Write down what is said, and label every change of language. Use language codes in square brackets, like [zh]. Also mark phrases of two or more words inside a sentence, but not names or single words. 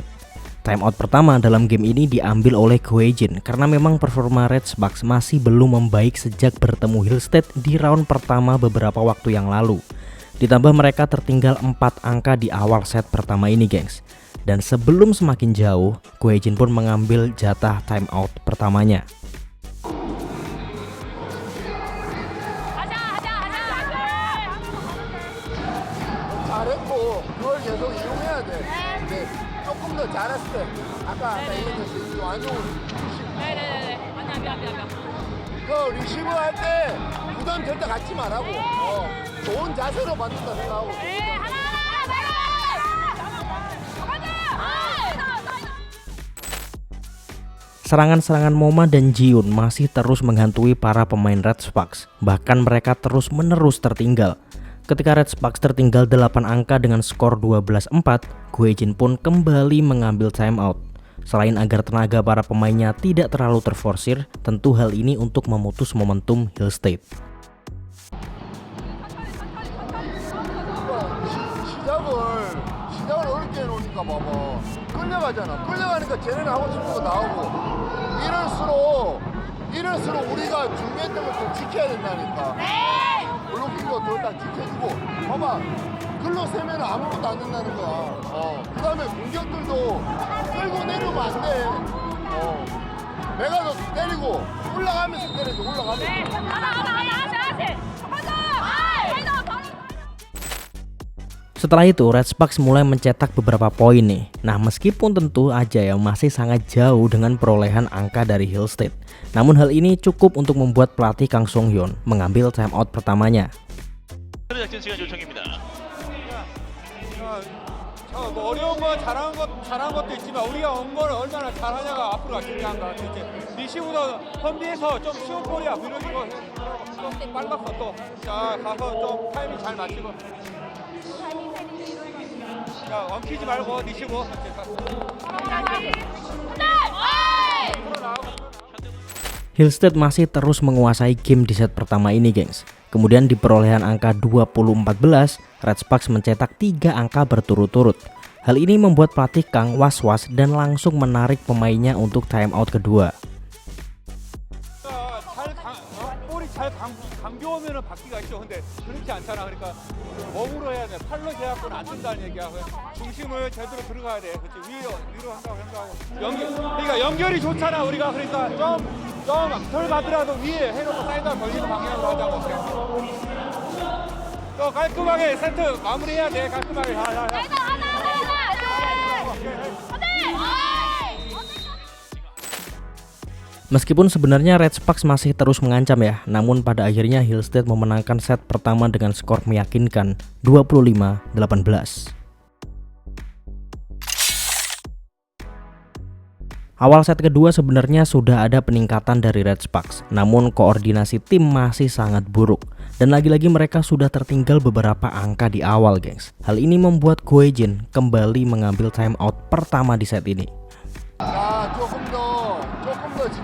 [id] Timeout pertama dalam game ini diambil oleh Goejin karena memang performa Red Sparks masih belum membaik sejak bertemu Hill State di round pertama beberapa waktu yang lalu. Ditambah mereka tertinggal 4 angka di awal set pertama ini gengs. Dan sebelum semakin jauh, Goejin pun mengambil jatah timeout pertamanya. [ko] 잘했고 그걸 계속 이용해야 돼. 근데 조금 더 잘했을 때 아까 얘기했듯이 완전 네네네. 아니야 미안. 그 리시브 할 때 부담 절대 갖지 말라고. 좋은 자세로 받는다 생각하고. [id] Serangan-serangan Moma dan Jiun masih terus menghantui para pemain Red Sparks. Bahkan mereka terus-menerus tertinggal. Ketika Red Sparks tertinggal 8 angka dengan skor 12-4, Goejin pun kembali mengambil timeout. Selain agar tenaga para pemainnya tidak terlalu terforsir, tentu hal ini untuk memutus momentum Hill State. [ko] 시작을 어렵게 해놓으니까 봐봐. 끌려가잖아. 끌려가니까 쟤네는 하고 싶은 거 나오고. 이럴수록 우리가 준비했던 것들 지켜야 된다니까. 블로킹도 딱 지켜주고. 봐봐. 글로 세면 아무것도 안 된다는 거야. 그 다음에 공격들도 끌고 내려오면 안 돼. 내가 너 때리고 올라가면서 때려줘. 올라가면서. [id] Setelah itu Red Sparks mulai mencetak beberapa poin nih. Nah, meskipun tentu aja ya masih sangat jauh dengan perolehan angka dari Hill State. Namun hal ini cukup untuk membuat pelatih Kang Song Hyun mengambil timeout pertamanya. [ko] 뭐 어려운 거 잘한 것도 있지만 우리가 온 거를 얼마나 잘하냐가 앞으로가 중요한 거 같아. 이제 리시브도 펀디에서 좀 쉬운 볼이야. 밀어주고 좀 빨랐어 또. 자 가서 좀 타이밍 잘 맞추고. 자 엉키지 말고 리시브. [id] Hill State masih terus menguasai game di set pertama ini gengs. Kemudian di perolehan angka 20-14, Red Sparks mencetak 3 angka berturut-turut. Hal ini membuat pelatih Kang was-was dan langsung menarik pemainnya untuk timeout kedua. [ko] 볼이 잘 감겨오면은 받기가 쉬워. 근데 그렇지 않잖아. 그러니까 몸으로 해야 돼. 팔로 제압은 안 된다는 얘기야. 중심을 제대로 들어가야 돼. 그렇지. 위로 한다고. 그러니까 연결이 좋잖아. 우리가 그러니까 좀 덜 가더라도 위에 해놓고 사이드가 걸리는 방향으로 하자고. 또 깔끔하게 세트 마무리해야 돼. 깔끔하게. [id] Meskipun sebenarnya Red Sparks masih terus mengancam ya, namun pada akhirnya Hill State memenangkan set pertama dengan skor meyakinkan 25-18. Awal set kedua sebenarnya sudah ada peningkatan dari Red Sparks, namun koordinasi tim masih sangat buruk. Dan lagi-lagi mereka sudah tertinggal beberapa angka di awal gengs. Hal ini membuat Goejin kembali mengambil timeout pertama di set ini. [ko] 조금 더